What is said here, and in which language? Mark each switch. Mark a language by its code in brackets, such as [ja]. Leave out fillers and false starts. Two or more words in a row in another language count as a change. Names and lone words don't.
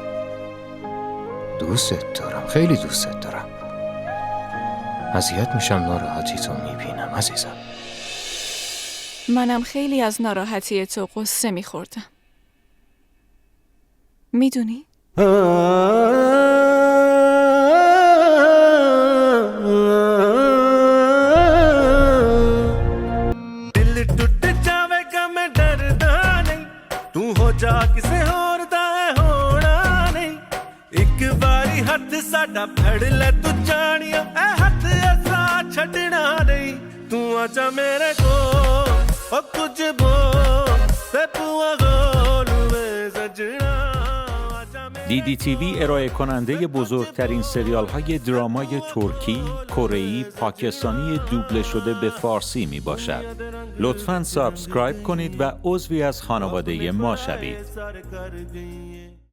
[fa] دوستت دارم، خیلی دوستت دارم. اذیت میشم ناراحتی تو میبینم عزیزم. منم خیلی از ناراحتی تو قصه میخوردم. میدونی؟ [pa] ਦਿਲ ਟੁੱਟ ਜਾਵੇਗਾ ਮੈਂ ਡਰਦਾ ਨਹੀਂ ਤੂੰ ਹੋ ਜਾ ਕਿਸੇ ਹੋਰ ਦਾ ਹੋਣਾ ਨਹੀਂ ਇੱਕ ਵਾਰੀ ਹੱਥ ਸਾਡਾ ਫੜ ਲੈ ਤੂੰ ਜਾਣੀਆ ਏ ਹੱਥ ਐਸਾ ਛੱਡਣਾ ਨਹੀਂ ਤੂੰ ਆਜਾ ਮੇਰੇ ਕੋ ਓ ਕੁਝ ਬੋਲ ਤੇ ਪੁਆ ਗੋਲ ਮੈਂ ਸਜਣਾ [fa] DDTV ارائه کننده بزرگترین سریال های درامای ترکی، کره‌ای، پاکستانی دوبله شده به فارسی می باشد. لطفاً سابسکرایب کنید و عضوی از خانواده ما شوید.